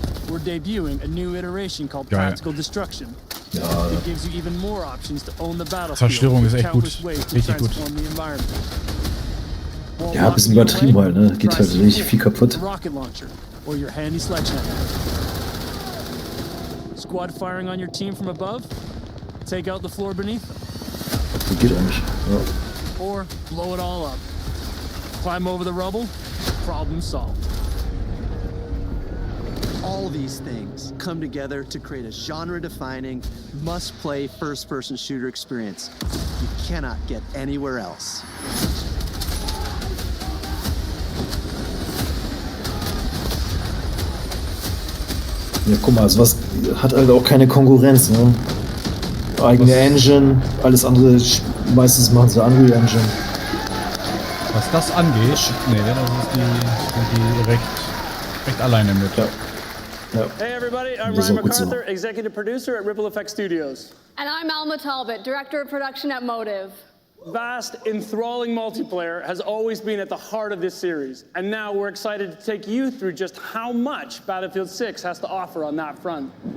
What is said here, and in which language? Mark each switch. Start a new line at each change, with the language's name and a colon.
English: We're debuting a new iteration called
German: Geil.
English: Practical Destruction.
German: Ja.
English: It gives you even more options to own the battlefield.
German: Zerstörung ist echt gut. Richtig gut. Ja, ein bisschen übertrieben halt, ne? Geht halt richtig viel kaputt.
English: Rocket launcher or your handy sledgehammer. Squad firing on your team from above? Take out the floor beneath them.
German: Das geht eigentlich. Ja.
English: Or blow it all up. Climb over the rubble. Problem solved. All these things come together to create a genre-defining, must-play first-person shooter experience you cannot get anywhere else.
German: Ja, guck mal, sowas hat halt auch keine Konkurrenz, ne? Eigene Engine, alles andere, meistens machen sie Unreal Engine. Was das angeht, nee, sind die recht alleine mit. Ja.
English: Hey everybody, I'm Ryan MacArthur, Executive Producer at Ripple Effect Studios. And I'm Alma Talbot, Director of Production at Motive. Vast, enthralling multiplayer has always been at the heart of this series, and now we're excited to take you through just how much Battlefield 6 has to offer on that front.